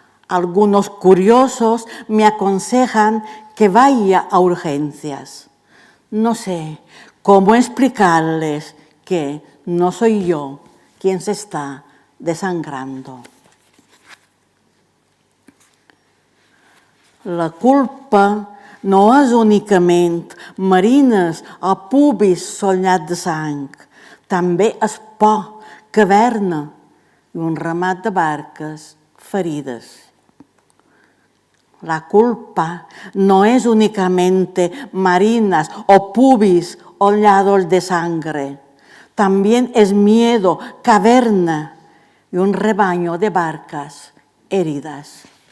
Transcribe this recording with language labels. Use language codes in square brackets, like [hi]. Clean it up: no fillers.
[es] Algunos curiosos me aconsejan que vaya a urgencias. No sé cómo explicarles que no soy yo quien se está desangrando. [ca] La culpa no és únicament marines o pubis sollats de sang, també és por, caverna i un ramat de barques ferides. [es] La culpa no es únicamente marinas o pubis hollados de sangre, también es miedo, caverna y un rebaño de barcas heridas.